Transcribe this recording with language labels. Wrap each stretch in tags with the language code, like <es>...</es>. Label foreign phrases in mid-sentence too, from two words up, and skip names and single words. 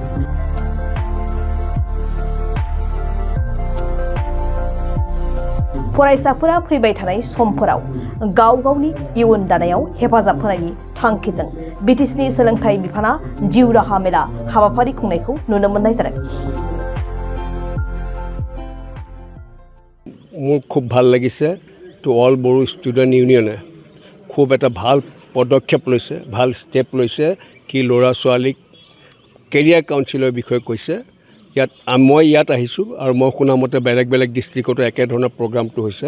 <brx>फरायसाफोरा फैबाय थानाय समफोराव गाव गावनि इयुन दानायाव हेफाजाब होनायनि थांखिजों बीटीसीनि सोलोंथाइ बिफाना जिउ राहा मेला हाबाफारि खुंनायखौ नुनो मोननाय जादों।</brx> <as>মোৰ খুব ভাল লাগিছে</as> <en>to all</en> <as>বড়ো ষ্টুডেণ্ট ইউনিয়নে খুব এটা ভাল পদক্ষেপ লৈছে, ভাল ষ্টেপ লৈছে কি ল'ৰা ছোৱালীক</as> <en>career counsellor</en> <as>বিষয়ে কৈছে। মই ইয়াত আহিছোঁ আৰু মই শুনা মতে বেলেগ বেলেগ ডিষ্ট্ৰিক্টতো একেধৰণৰ প্ৰগ্ৰামটো হৈছে।</as>